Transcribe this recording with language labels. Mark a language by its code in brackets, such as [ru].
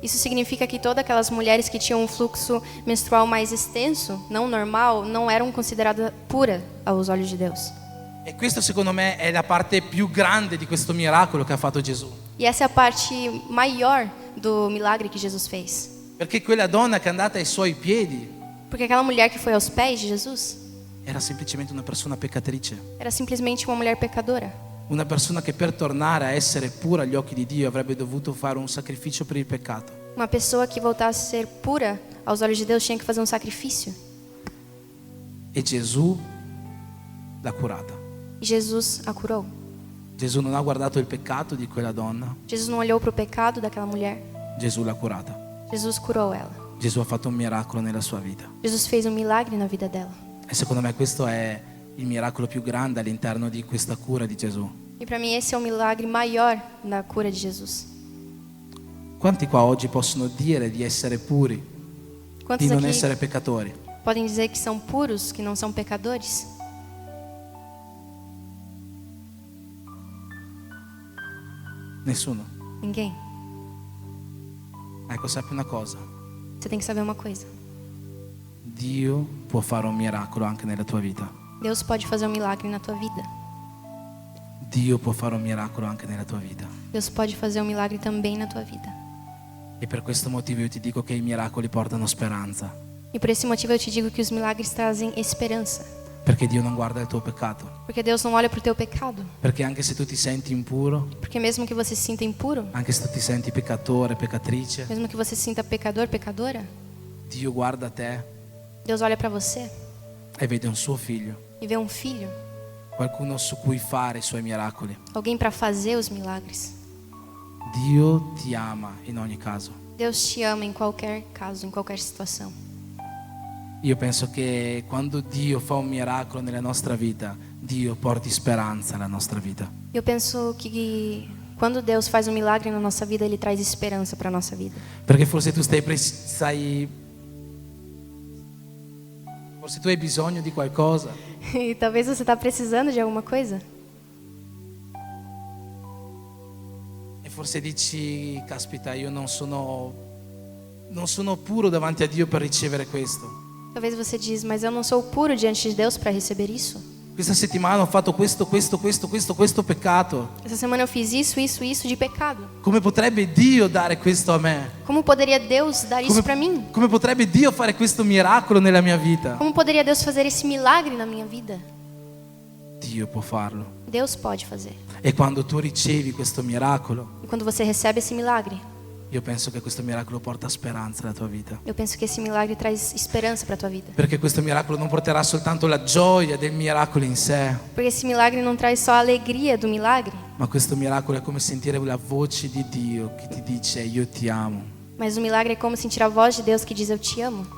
[pt] Isso significa que todas aquelas mulheres que tinham um fluxo menstrual mais extenso, não normal, não eram consideradas puras aos olhos de Deus. [it] E questo secondo me è la parte più grande di questo miracolo che ha fatto Gesù. [pt] E essa é a parte maior do milagre que Jesus fez. [it] Perché quella donna che è andata ai suoi piedi [pt] Porque aquela mulher que foi aos pés de Jesus [it] era semplicemente una persona peccatrice. [pt] era simplesmente uma mulher pecadora. [it] Una persona che per tornare a essere pura agli occhi di Dio avrebbe dovuto fare un sacrificio per il peccato. [pt] Uma pessoa que voltasse a ser pura aos olhos de Deus tinha que fazer um sacrifício. [it] E Gesù l'ha curata. [pt] E Jesus a curou. [it] Gesù non ha guardato il peccato di quella donna, [pt] Jesus não olhou para o pecado daquela mulher. [it] Gesù l'ha curata. [pt] Jesus curou ela. [it] Gesù ha fatto un miracolo nella sua vita. [pt] Jesus fez um milagre na vida dela. [it] E secondo me questo è il miracolo più grande all'interno di questa cura di Gesù. [pt] E para mim esse é o milagre maior na cura de Jesus. [it] Quanti qua oggi possono dire di essere puri, di [pt] Quantos [it] non [pt] aqui [it] essere peccatori? [pt] podem dizer que são puros, que não são pecadores? [it] Nessuno. [pt] Ninguém. [it] Ecco, sappi una cosa. [pt] Você tem que saber uma coisa. [it] Dio può fare un miracolo anche nella tua vita. [pt] Deus pode fazer um milagre na tua vida. [it] Dio può fare un miracolo anche nella tua vita. [pt] Deus pode fazer um milagre também na tua vida. [it] E per questo motivo io ti dico che i miracoli portano speranza. [pt] E por esse motivo eu te digo que os milagres trazem esperança. [it] Perché Dio non guarda il tuo peccato. [pt] Porque Deus não olha para o teu pecado. [it] Perché anche se tu ti senti impuro, [pt] Porque mesmo que você se sinta impuro, [it] anche se tu ti senti peccatore, peccatrice, [pt] mesmo que você se sinta pecador, pecadora, [it] Dio guarda te [pt] Deus olha para você [it] e vede un suo figlio, [pt] e vê um filho, [it] qualcuno su cui fare i suoi miracoli. [pt] alguém para fazer os milagres. [it] Dio ti ama in ogni caso. [pt] Deus te ama em qualquer caso, em qualquer situação. [it] Io penso che quando Dio fa un miracolo nella nostra vita, Dio porti speranza alla nostra vita. [pt] Eu penso que quando Deus faz um milagre na nossa vida, Ele traz esperança para a nossa vida. [it] Perché forse tu forse tu hai bisogno di qualcosa [pt] E talvez você está precisando de alguma coisa. [it] e forse dici, caspita, io non sono puro davanti a Dio per ricevere questo. [pt] Talvez você diz, mas eu não sou puro diante de Deus para receber isso. [it] Questa settimana ho fatto questo peccato. [pt] Essa semana eu fiz isso de pecado. [it] Come potrebbe Dio dare questo a me? [pt] Como poderia Deus dar isso para mim? [it] Come potrebbe Dio fare questo miracolo nella mia vita? [pt] Como poderia Deus fazer esse milagre na minha vida? [it] Dio può farlo. [pt] Deus pode fazer. [it] E quando tu ricevi questo miracolo, [pt] E quando você recebe esse milagre, [it] io penso che questo miracolo porta speranza alla tua vita. [pt] eu penso que esse milagre traz esperança para tua vida. [it] Perché questo miracolo non porterà soltanto la gioia del miracolo in sé, [pt] Porque esse milagre não traz só a alegria do milagre, [it] ma questo miracolo è come sentire la voce di Dio che ti dice io ti amo, [pt] mas o milagre é como sentir a voz de Deus que diz eu te amo.